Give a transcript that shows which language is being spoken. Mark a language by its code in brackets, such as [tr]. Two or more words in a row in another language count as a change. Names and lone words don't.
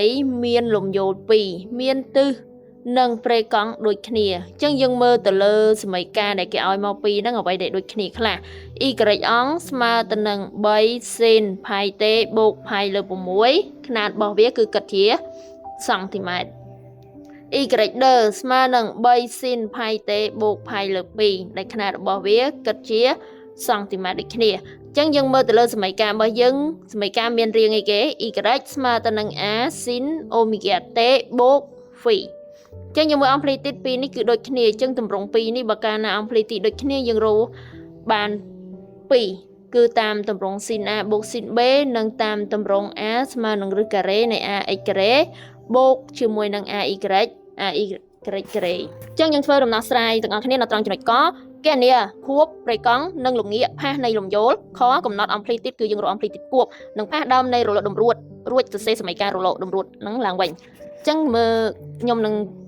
[km] មានលំយោល2មានទិសនិងព្រៃកង់ដូចគ្នាអញ្ចឹងយើងមើលទៅលើសមីការដែលគេឲ្យមកពីហ្នឹងអ្វីដែលដូចគ្នាខ្លះ y អង្គស្មើទៅនឹង3សេនផៃតេបូកផៃលើ6 ຂະຫນາດរបស់វាគឺគិតជាសង់ទីម៉ែត្រ y ដឺស្មើនឹង 3សេនផៃតេបូកផៃលើ2 ដែលຂະຫນາດរបស់វាគិតជាសង់ទីម៉ែត្រដូចគ្នាចឹងយើងមើលទៅលើសមីការរបស់យើងសមីការមានរាងអីគេ y ស្មើទៅនឹង [en] a sin omega t [km] បូក phi ចឹងយើងមើល amplitude 2នេះគឺដូចគ្នាចឹងតម្រង2នេះបើកាលណា amplitude ដូចគ្នាយើងរកបាន2គឺតាមតម្រង sin a បូក sin b និងតាមតម្រង a ស្មើនឹងឫសការ៉េនៃ ax ការ៉េបូកជាមួយនឹង ay ការ៉េចឹងយើងធ្វើដំណោះស្រាយទាំងអស់គ្នានៅត្រង់ចំណុចកគណនាខួបព្រៃកង់និងលំងាកផាសនៃលំយោលខកំណត់ amplitude គឺយើងរក amplitude គួបនិងផាសដើមនៃរលកតម្រួតរួចសរសេរសមីការរលកតម្រួតនឹងឡើងវិញចឹងមើលខ្ញុំនឹង